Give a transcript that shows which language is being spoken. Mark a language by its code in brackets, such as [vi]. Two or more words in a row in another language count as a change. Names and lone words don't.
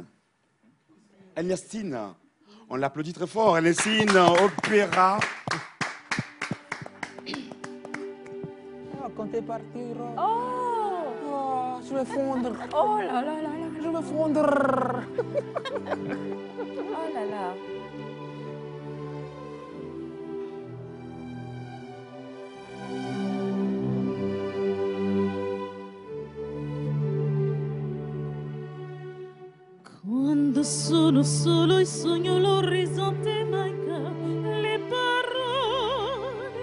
[fr] Ernestine, on l'applaudit très fort. Ernestine, opéra. ah, quand t'es parti, Oh! je vais fondre. Oh là là là là! Je vais fondre. Oh là là! [it] Quando sono solo e sogno l'orizzonte manca le parole.